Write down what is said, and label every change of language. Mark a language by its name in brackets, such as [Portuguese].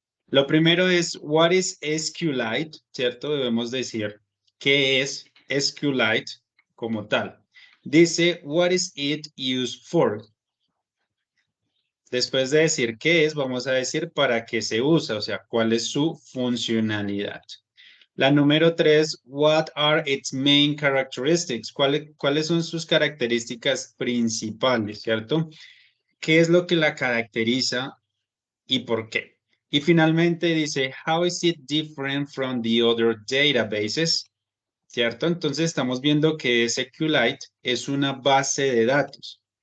[Spanish] Lo primero es, [English] what is SQLite? [Spanish] ¿Cierto? Debemos decir qué es SQLite como tal. Dice, [English] what is it used for? [Spanish] Después de decir qué es, vamos a decir para qué se usa, o sea, cuál es su funcionalidad. La número 3, [English] what are its main characteristics? [Spanish] ¿Cuáles son sus características principales, cierto? ¿Qué es lo que la caracteriza y por qué? Y finalmente dice, [English] how is it different from the other databases? [Spanish] ¿Cierto? Entonces estamos viendo que SQLite es una base de datos.